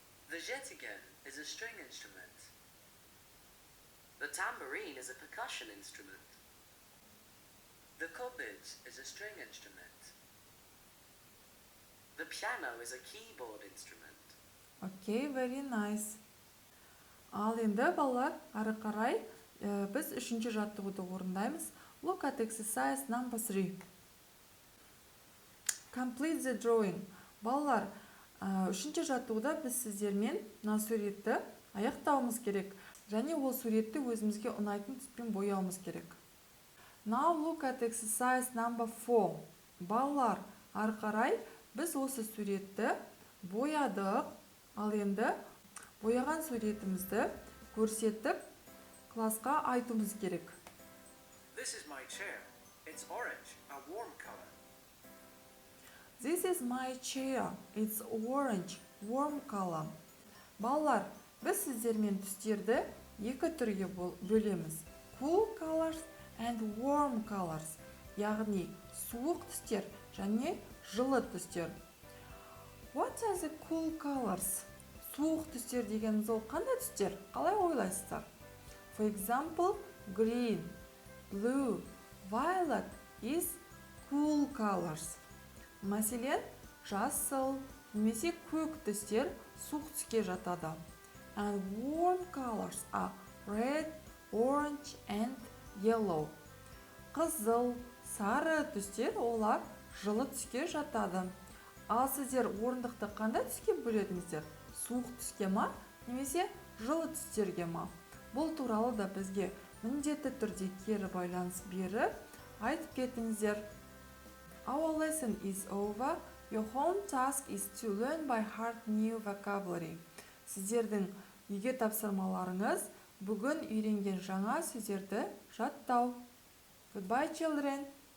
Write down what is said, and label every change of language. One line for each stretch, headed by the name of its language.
English: The zhettigen is a string instrument. The tambourine is a percussion instrument. The kobitz is a string instrument. The piano is a keyboard instrument. Okay, very nice.
Kazakh: Ал енді балалар, ары қарай біз үшінші жаттығуды орындаймыз.
English: Look at exercise number 3. Complete the drawing.
Kazakh: Балалар, үшінші жаттығуда біз сіздермен мына суретті аяқтауымыз керек. Және ол суретті өзімізге ұнайтын түспен бояуымыз керек.
English: Now look at exercise number 4.
Kazakh: Балалар, ары қарай біз осы суретті боядық. Ал енді бояған суретімізді көрсетіп, классқа айтуымыз керек.
English: This is my chair. It's orange, a warm color. This is my chair. It's orange, warm color.
Kazakh: Балалар, біз сіздермен түстерді екі түрге бөлеміз.
English: Cool colors and warm colors.
Kazakh: Яғни суық түстер және жылы түстер.
English: What are the cool colors?
Kazakh: Суық түстер дегеніміз ол қандай түстер? Қалай ойлайсыздар?
English: For example, green, blue, violet is cool colors.
Kazakh: Мәселен, жасыл немесе көк түстер суық түске жатады.
English: And warm colors are red, orange and yellow.
Kazakh: Қызыл, сары түстер олар жылы түске жатады. Ал сіздер орындықты қандай түске бөледіңіздер? Суық түске ма, немесе жылы түстерге ма? Бұл туралы да бізге міндетті түрде кері байланыс беріп, айтып кетіңіздер.
English: Our lesson is over. Your home task is to learn by heart new vocabulary.
Kazakh: Сіздердің үйге тапсырмаларыңыз бүгін үйренген жаңа сөздерді жаттау.
English: Goodbye, children.